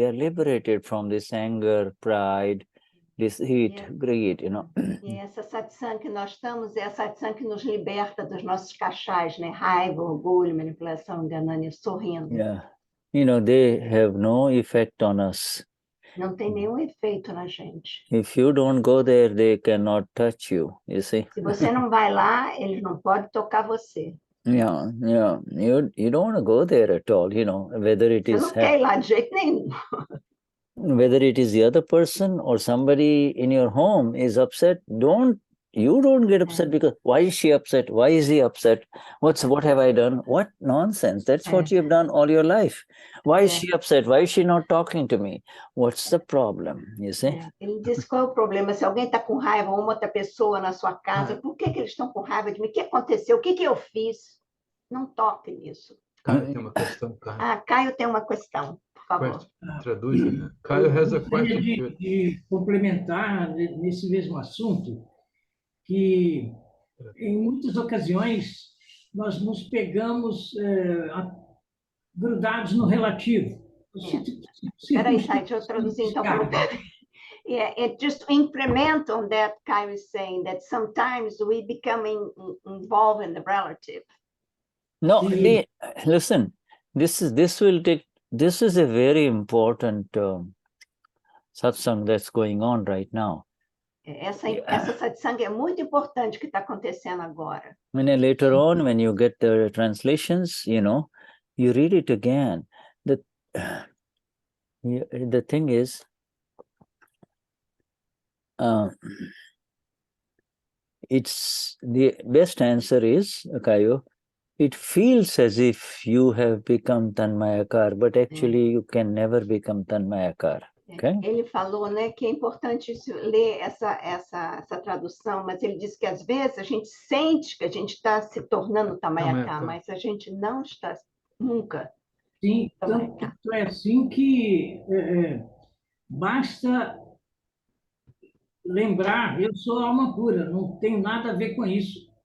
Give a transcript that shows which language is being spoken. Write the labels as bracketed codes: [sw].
[en] We are liberated from this anger, pride, this heat, greed, [pt] E essa satsang que nós estamos é a satsang que nos liberta dos nossos cachais, né? Raiva, orgulho, manipulação, ganânia, sorrindo. [en] Yeah. They have no effect on us. [pt] Não tem nenhum efeito na gente. [en] If you don't go there, they cannot touch you, you see. [pt] Se você não vai lá, eles não podem tocar você. [en] Yeah. You don't want to go there at all, whether it is... [pt] Você não quer ir lá de jeito nenhum. [en] Whether it is the other person or somebody in your home is upset, you don't get upset because why is she upset? Why is he upset? What have I done? What nonsense. That's what you've done all your life. Why is she upset? Why is she not talking to me? What's the problem? You see? [pt] Ele diz qual é o problema. Se alguém está com raiva, uma outra pessoa na sua casa, por que eles estão com raiva de mim? O que aconteceu? O que eu fiz? Não toque nisso. Caio tem uma questão, Caio. Caio tem uma questão, por favor. Traduz. [en] Caio has a question. [pt] De complementar nesse mesmo assunto, que em muitas ocasiões nós nos pegamos grudados no relativo. Espera aí, deixa eu traduzir então. [en] Just to implement on that, Caio is saying that sometimes we become involved in the relative. No, listen, this is a very important satsang that's going on right now. Essa satsang é muito importante que está acontecendo agora. Later on, when you get the translations, you read it again. The thing is, it's the best answer is, Kayo, it feels as if you have become Tanmayakar, but actually you can never become Tanmayakar. Okay? [pt] Ele falou, né, que é importante ler essa tradução, mas ele disse que às vezes a gente sente que a gente está se tornando Tanmayakar, mas a gente não está nunca. Sim, tanto é assim que basta lembrar, eu sou alma pura, não tenho nada a ver com isso.